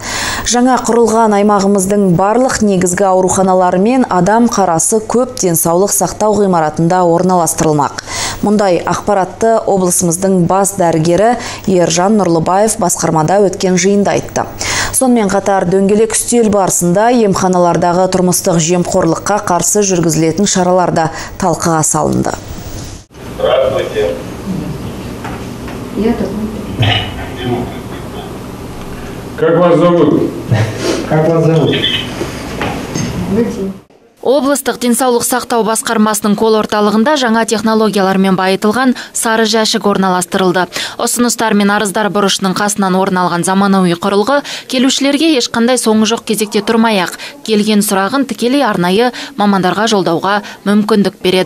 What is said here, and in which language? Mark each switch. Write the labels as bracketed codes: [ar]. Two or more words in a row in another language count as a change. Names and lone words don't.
[kk] Жаңа құрылған аймағымыздың барлық негізгі ауруханалары мен адам қарасы көп денсаулық сақтау ғимаратында орналастырылмақ. Мұндай ақпаратты облысымыздың бас дәрігері Ержан Нұрлыбаев басқармада өткен жиында айтты. Сонымен қатар дөңгелек үстел барысында емханалардағы тұрмыстық жемқорлыққа қарсы жүргізілетін шараларда талқыға салынды. [ru] Здравствуйте. Как вас зовут? [kk] Облыстық денсаулық сақтау басқармасының кол орталығында жаңа технологиялармен байытылған сары жәшік орналастырылды. Ұсыныстар мен арыздар бұрышының қасынан орын алған заманауи құрылғы келушілерге ешқандай соңы жоқ кезекте тұрмай-ақ келген сұрағын тікелей арнайы мамандарға жолдауға мүмкіндік береді.